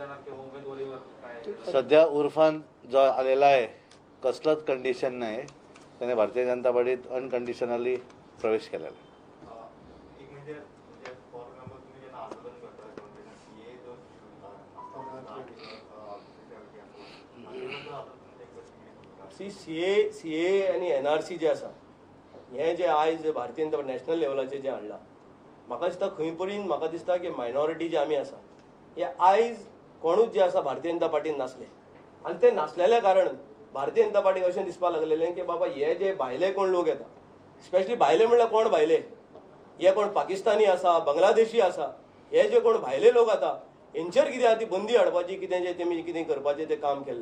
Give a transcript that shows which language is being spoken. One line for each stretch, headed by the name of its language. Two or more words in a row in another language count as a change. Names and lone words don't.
Marathi: सध्या उर्फान जो आलेला आहे कसलंच कंडिशन नाही. त्याने भारतीय जनता पार्टीत अनकंडिशनली प्रवेश केलेला आहे. एक म्हणजे
English: for example
Marathi: तुम्ही जेव्हा आंदोलन करता किंवा सीए जो
Konkani: सीए आणि एनआरसी जे आसा हे जे आयज भारतीय जनता पार्टी नॅशनल लेवलाचेर जे हाडला, म्हाका दिसता खंय परीन म्हाका दिसता की मायनॉरिटी जे आमी आसा हे आयज कोणूच जे आसा भारतीय जनता पार्टीन नासले आनी ते नासलेल्या कारण भारतीय जनता पार्टीक अशें दिसपाक लागलेलें की बाबा हे जे भायले कोण लोक येता, स्पेशली भायले म्हणल्यार कोण भायले, हे कोण पाकिस्तानी आसा, बांगलादेशी आसा, हे जे कोण भायले लोक आता हेंचेर कितें आहा ती बंदी हाडपाची, कितें जे तेमी कितें करपाचें तें काम केल्लें.